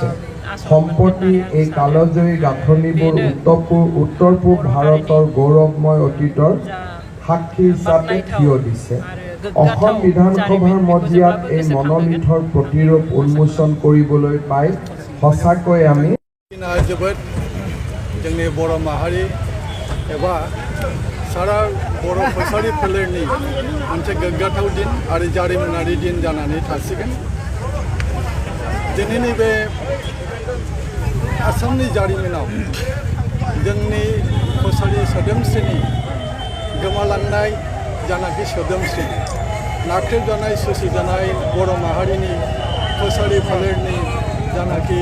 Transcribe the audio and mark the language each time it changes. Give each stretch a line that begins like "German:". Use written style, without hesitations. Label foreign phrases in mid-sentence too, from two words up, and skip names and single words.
Assamese: সম্প্ৰতি এই কালজয়ী গাঁথনিবোৰ উত্তৰ পূব ভাৰতৰ গৌৰৱময় অতীতৰ সাক্ষী হিচাপে থিয় দিছে। অসম বিধানসভাৰ মজিয়াত এই মনোলিথৰ প্ৰতিৰূপ উন্মোচন কৰিবলৈ পাই সঁচাকৈ আমি
Bodo: जोंनि बर' माहारि एबा सारा बर' कछारी फोलेरनि मोनसे गोग्गाथाव दिन आरो जारिमिनारि दिन जानानै थासिगोन। दिनैनि बे आसामनि जारिमिनाव जोंनि कछारी सोदोमस्रिनि गोमालांनाय जानाखि सोदोमस्रि नाख्रेबजानाय सुसिजानाय बर' माहारिनि कछारी फोलेरनि जानाखि